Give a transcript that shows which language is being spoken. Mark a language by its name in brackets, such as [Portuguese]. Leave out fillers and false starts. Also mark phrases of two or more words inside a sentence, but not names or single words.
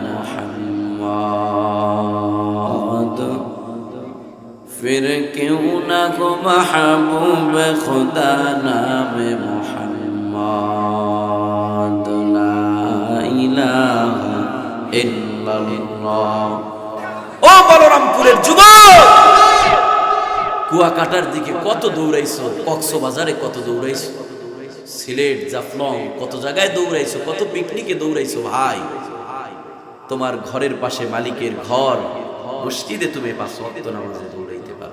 [Urdu] محمد پھر کیوں نہ ہو محبوب خدا نام محمد [Arabic] لا الہ الا اللہ [Bangla] ও বলরামপুরের যুবক কুয়াকাটার দিকে কত দৌড়াইছো কক্সবাজারে কত দৌড়াইছো সিলেট জাফলং কত জায়গায় দৌড়াইছো কত পিকনিকে দৌড়াইছো ভাই তোমার ঘরের পাশে মালিকের ঘর মসজিদে তুমি পাঁচ ওয়াক্ত নামাজে দৌড়াইতে পারো